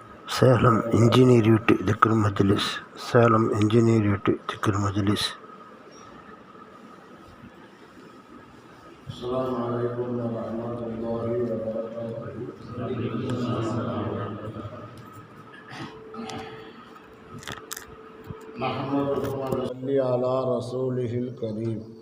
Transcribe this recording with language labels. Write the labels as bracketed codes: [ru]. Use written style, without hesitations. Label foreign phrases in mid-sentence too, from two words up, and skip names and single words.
[ta] சேலம் இன்ஜினியரிட் திக்ர் மஜ்லிஸ். சேலம் இன்ஜினியரிட் திக்ர் மஜ்லிஸ். [ar] السلام عليكم ورحمة الله وبركاته. نحمده ونصلي على رسوله الكريم.